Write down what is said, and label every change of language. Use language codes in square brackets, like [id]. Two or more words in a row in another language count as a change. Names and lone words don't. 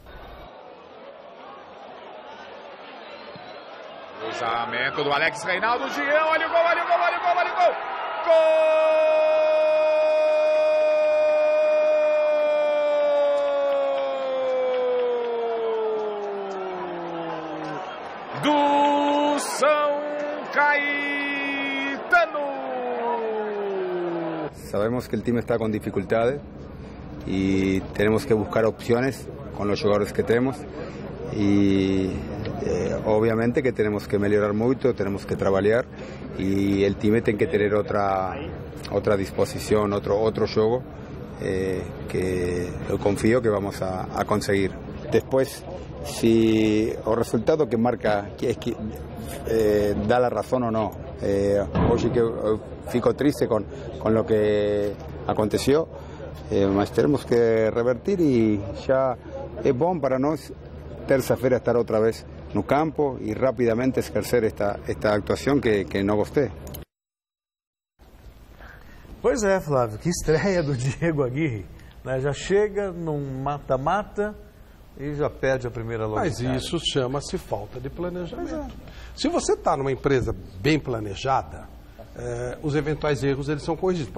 [pt] Cruzamento do Alex Reinaldo, Jean, olha o gol, olha o gol, olha o gol, olha o gol! Gol! Do São Caetano. [es] Sabemos que el time está con dificultades y tenemos que buscar opciones con los jugadores que tenemos y obviamente que tenemos que mejorar mucho, tenemos que trabajar y el time tiene que tener otra disposición, otro juego que yo confío que vamos a conseguir. Después, si el resultado que marca es que da la razón o no. Hoy que fico triste con lo que aconteció, mas tenemos que revertir y ya es [pt] bom para nós terça-feira estar [es] otra vez no campo y rápidamente ejercer esta actuación que no gostei. [pt] Pois é, Flávio, que estreia do Diego Aguirre, né? Já chega num mata-mata e já perde a primeira logo. Mas isso chama-se falta de planejamento. Se você está numa empresa bem planejada, os eventuais erros eles são corrigidos.